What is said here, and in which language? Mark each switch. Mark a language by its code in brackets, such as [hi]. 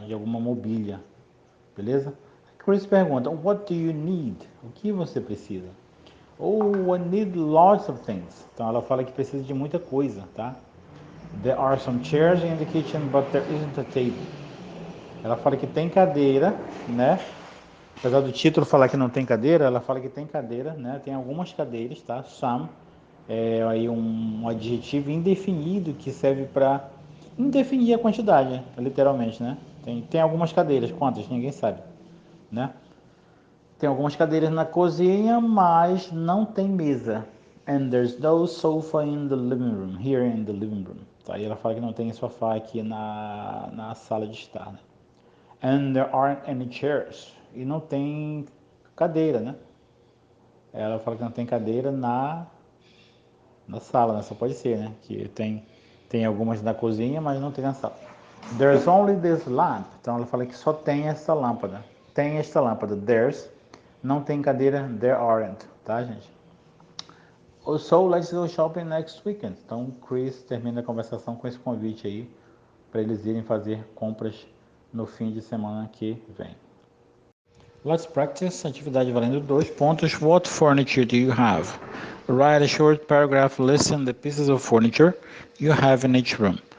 [pt] De alguma mobília, beleza? [en] Chris [pt] pergunta, [en] what do you need? [pt] O que você precisa? [en] Oh, I need lots of things. [pt] Então ela fala que precisa de muita coisa, tá? [en] There are some chairs in the kitchen, but there isn't a table. [pt] Ela fala que tem cadeira, né? Apesar do título falar que não tem cadeira, ela fala que tem cadeira, né? Tem algumas cadeiras, tá? Some é aí um adjetivo indefinido que serve para indefinir a quantidade, literalmente, né? Tem algumas cadeiras, quantas? Ninguém sabe, né? Tem algumas cadeiras na cozinha, mas não tem mesa. [en] And there's no sofa in the living room, here in the living room. [pt] Tá? E ela fala que não tem sofá aqui na sala de estar, né? [en] And there aren't any chairs. [pt] E não tem cadeira, né? Ela fala que não tem cadeira na sala, né? Só pode ser, né? Que tem algumas na cozinha, mas não tem na sala. [en] There's only this lamp. [pt] Então ela fala que só tem essa lâmpada. Tem esta lâmpada. [en] There's. [pt] Não tem cadeira. [en] There aren't. [pt] Tá, gente? [en] So let's go shopping next weekend. [pt] Então Chris termina a conversação com esse convite aí para eles irem fazer compras no fim de semana que vem. [en] Let's practice. [pt] Atividade valendo 2 pontos. [en] What furniture do you have? Write a short paragraph listing the pieces of furniture you have in each room.